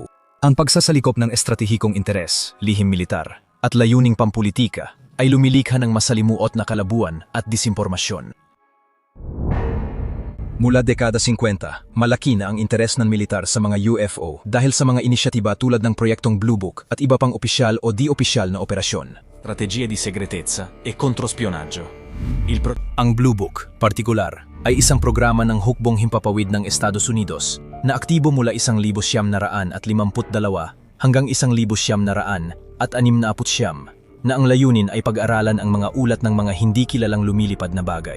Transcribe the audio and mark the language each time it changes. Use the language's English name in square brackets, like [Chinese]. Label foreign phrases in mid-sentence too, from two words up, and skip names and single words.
[Filipino] Ang pagsasalikop ng estratehikong interes, lihim militar, at layuning pampolitika ay lumilikha ng masalimuot na kalabuan at disimpormasyon. Mula dekada 50, malaki na ang interes ng militar sa mga UFO dahil sa mga inisyatiba tulad ng proyektong Blue Book at iba pang opisyal o di-opisyal na operasyon. [Italian] Strategie di segretezza e controspionaggio. [Filipino] Ang Blue Book, partikular, ay isang programa ng hukbong himpapawid ng Estados Unidos na aktibo mula 1952 hanggang 1969 na ang layunin ay pag-aralan ang mga ulat ng mga hindi kilalang lumilipad na bagay.